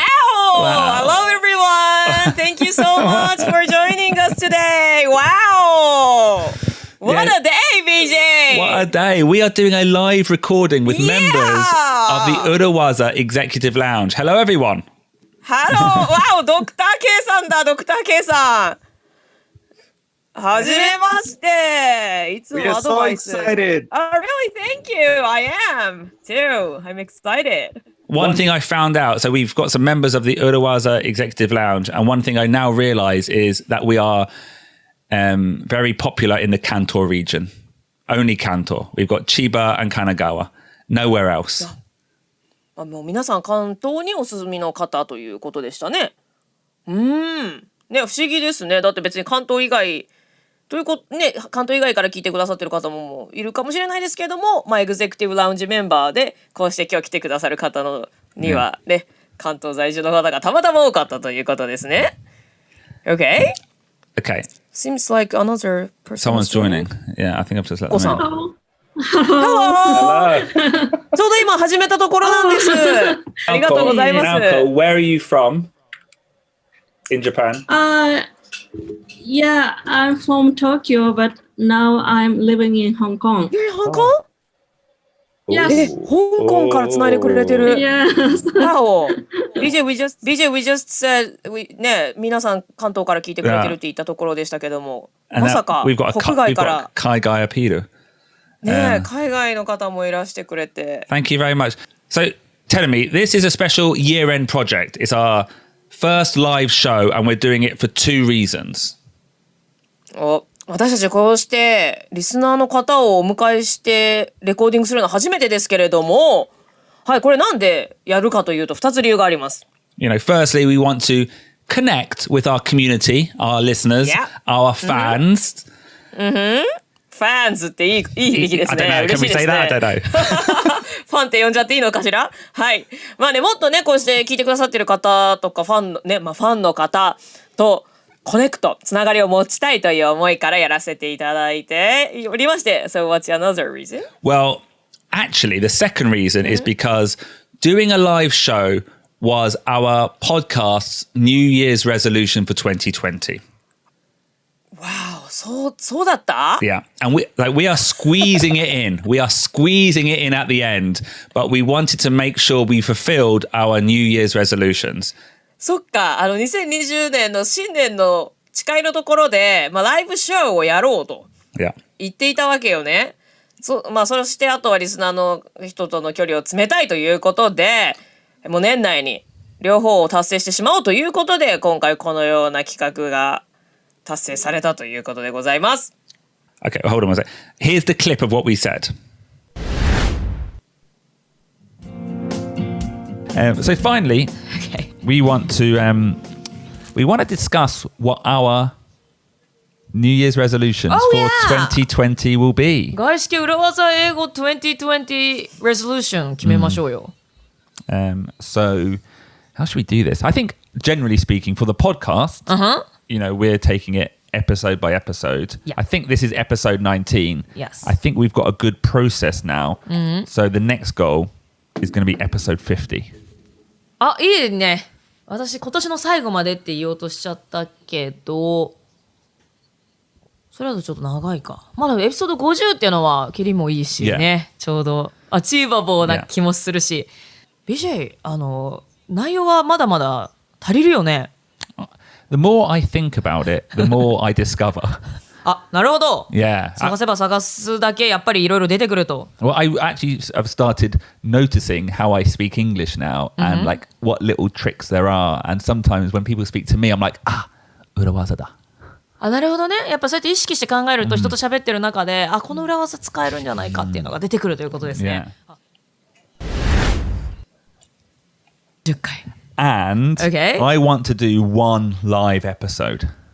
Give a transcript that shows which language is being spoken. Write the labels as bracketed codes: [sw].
[en] Hello everyone! Thank you so much for joining us today. Wow! What a day, BJ! What a day. We are doing a live recording with members of the Urowaza Executive Lounge. Hello, everyone. Hello! Wow! [ja] ドクター K さんだ、ドクター K さん。はじめまして。いつも [en] We are [ja] アド [en] so [ja] バイス。 [en] excited. Oh, really? Thank you. I am too. I'm excited. One thing I found out, so we've got some members of the Urowaza Executive Lounge, and one thing I now realize is that we are very popular in the Kanto region. Only Kanto. We've got Chiba and Kanagawa. Nowhere else. [ja] もう皆さん関東にお住みの方ということでしたね。ね、不思議ですね。だって別に関東以外ということね、関東以外から聞いてくださってる方もいるかもしれないですけども、エグゼクティブラウンジメンバーでこうして今日来てくださる方のにはね、関東在住の方がたまたま多かったということですね。 [en] Okay? Okay. Seems like another person. Someone's joining. Yeah, I think I've just let them in. Hello! [ja] ちょうど今始めたところなんです。ありがとうございます。 [en] Where are you from? In Japan? Yeah, I'm from Tokyo, but now I'm living in Hong Kong. You're in Hong Kong? Yes. [ja] 香港からつないでくれてる。 [en] Yes. Wow. BJ, we just said, [ja] ね、皆さん関東から聞いてくれてるって言ったところでしたけども、まさか国外から。海外アピール。ね、海外の方もいらしてくれて。 [en] Thank you very much. So, tell me, this is a special year-end project. It's our first live show and we're doing it for two reasons. [ja] 私たちこうしてリスナーの方をお迎えしてレコーディングするのは初めてですけれども、はい、これなんでやるかというと2つ理由があります。 [en] You know, firstly, we want to connect with our community, our listeners, our fans. [ja] ファンズっていい響きですね。嬉しいですね。ファンって呼んじゃっていいのかしら。はい。まあね、もっとね、こうして聞いてくださってる方とかファンのね、ファンの方とコネクト、つながりを持ちたいという思いからやらせていただいておりまして。 [en] So what's another reason? Well, actually, the second reason is because doing a live show was our podcast's New Year's resolution for 2020. [ja] Wow. そうだった [en] Yeah, and we are squeezing it in. We are squeezing it in at the end, but we wanted to make sure we fulfilled our New Year's resolutions. [ja] そっか、2020年の新年の誓いのところで、ライブショーをやろうと言っていたわけよね。そしてあとはリスナーの人との距離を詰めたいということで、もう年内に両方を達成してしまおうということで、今回このような企画が達成されたということでございます。 [en] Okay, hold on a second. Here's the clip of what we said. So finally, we want to discuss what our New Year's resolutions for 2020 will be. [ja] 外資系裏技英語2020 resolution 決めましょうよ。 [en] So how should we do this? I think generally speaking for the podcast, you know, we're taking it episode by episode. Yeah. I think this is episode 19. Yes. I think we've got a good process now. So the next goal is going to be episode 50. [ja] あ、いいね。私今年の最後までって言おうとしちゃったけど、それだとちょっと長いか。まだエピソード50っていうのは切りもいいしね。ちょうどアチーバボーな気もするし。BJ、内容はまだまだ足りるよね。 [en] The more I think about it, the more I discover. [ja] あ、なるほど。 [en] Yeah. [ja] 探せば探すだけやっぱりいろいろ出てくると。 [en] Well, I actually have started noticing how I speak English now and like what little tricks there are. And sometimes when people speak to me, I'm like, Urowazaだ。 [ja] あ、なるほどね。やっぱそうやって意識して考えると人と喋ってる中で、この裏技使えるんじゃないかっていうのが出てくるということですね。 10回。 [en] And Okay. I want to do one live episode.